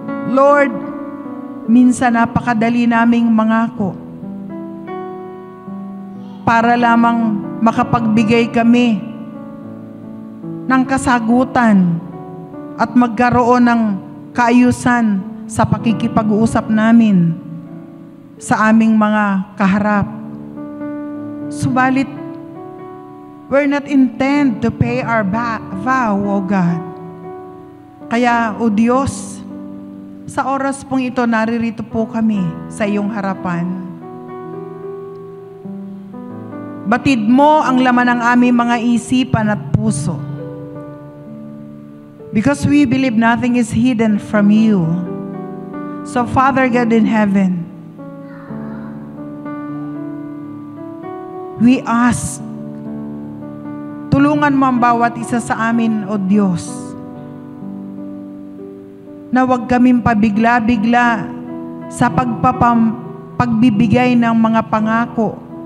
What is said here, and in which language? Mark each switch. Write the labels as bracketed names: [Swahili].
[Filipino] Lord, minsan napakadali naming mangako para lamang makapagbigay kami ng kasagutan at magkaroon ng kaayusan sa pakikipag-uusap namin sa aming mga kaharap. Subalit, [English] we're not intent to pay our vow, O God. [Filipino] Kaya, O Diyos, sa oras pong ito, naririto po kami sa iyong harapan. Batid mo ang laman ng aming mga isipan at puso. [English] Because we believe nothing is hidden from you. So, Father God in heaven, we ask, [Filipino] tulungan mo ang bawat isa sa amin, O Diyos, na huwag kaming pabigla-bigla sa pagbibigay ng mga pangako.